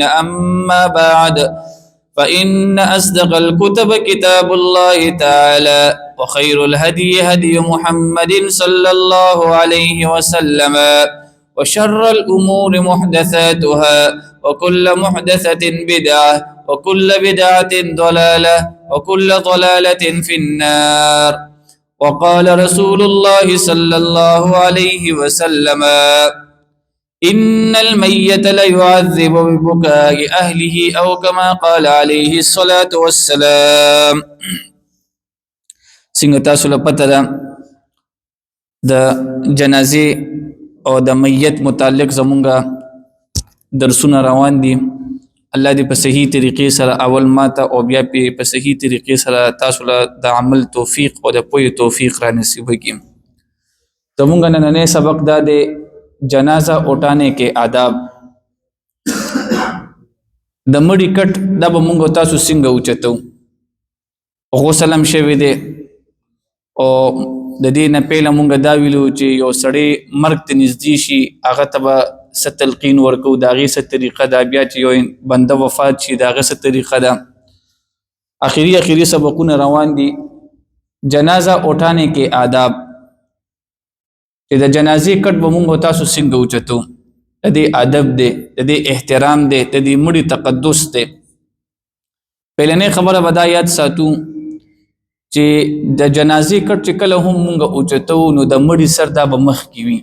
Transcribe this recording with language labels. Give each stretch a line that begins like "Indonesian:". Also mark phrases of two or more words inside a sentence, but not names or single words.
Arabic: أما بعد، فإن أصدق الكتب كتاب الله تعالى، وخير الهدي هدي محمد صلى الله عليه وسلم، وشر الأمور محدثاتها، وكل محدثة بدعة، وكل بدعة ضلالة، وكل ضلالة في النار. وقال رسول الله صلى الله عليه وسلم: إن الميت ليعذب ببكاء أهله، أو كما قال عليه الصلاة والسلام.
Pashto: څنګه تاسو له پته ده د جنازې او د میت متعلق زمونږه درسونه روان دي. الله دې په صحیح طریقې سره اول ماته او بیا په صحیح طریقې سره تاسو له د عمل توفیق او د پوهې توفیق را نصیب کړي. زمونږ نننی سبق دا دی
Urdu: جنازہ اٹھانے کے آداب.
Pashto: د مړي کټ دا به مونږ تاسو څنګه اوچتو، غسل هم شوی دی او د دې نه پهله مونږ دا ویلو چې یو سړی مرګ ته نږدې شي هغه ته به څه تلقین ورکو، د هغې څه طریقه ده، بیا چې یو بنده وفات شي د هغه څه طریقه ده. آخري سبقونه روان دي.
Urdu: جنازہ اٹھانے کے آداب
Pashto: چې د جنازې کټ به مونږ تاسو څنګه اوچتو، د دې ادب دی، د دې احترام دی، د دې مړي تقدس دی. پهلنۍ خبره به دا یاد ساتو چې د جنازې کټ چې کله هم مونږ اوچتو نو د مړي سر دا به مخکې وي.